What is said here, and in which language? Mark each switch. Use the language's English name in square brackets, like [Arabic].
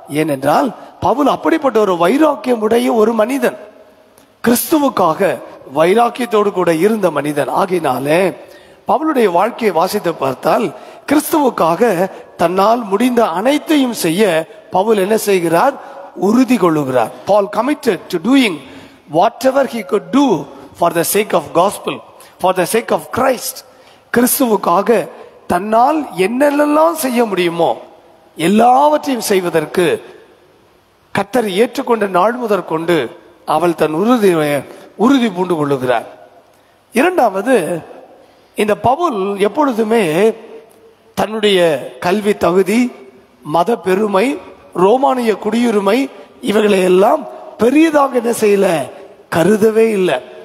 [Tamil] ஏனென்றால் பவுல் அப்படிப்பட்ட ஒரு வைராக்கியம் உடைய ஒரு மனிதன், கிறிஸ்துவுக்காக வைராக்கியத்தோடு கூட இருந்த மனிதன். ஆகினாலே பவுலுடைய வாழ்க்கையை வாசித்து பார்த்தால் கிறிஸ்துவுக்காக தன்னால் முடிந்த அனைத்தையும் செய்ய பவுல் என்ன செய்கிறார், உறுதி கொள்ளுகிறார். [English] Paul committed to doing whatever he could do for the sake of gospel, for the sake of Christ. [Tamil] கிறிஸ்துவுக்காக தன்னால் என்னெல்லாம் செய்ய முடியுமோ எல்லாவற்றையும் செய்வதற்கு கர்த்தர் ஏற்றுக்கொண்ட நாள் முதற் கொண்டு அவள் தன் உறுதி பூண்டு கொள்ளுகிறார். இரண்டாவது, இந்த பவுல் எப்பொழுதுமே தன்னுடைய கல்வி தகுதி, மத பெருமை, ரோமானிய குடியுரிமை இவைகளை எல்லாம் பெரியதாக என்ன செய்யல, கருதவே இல்லை.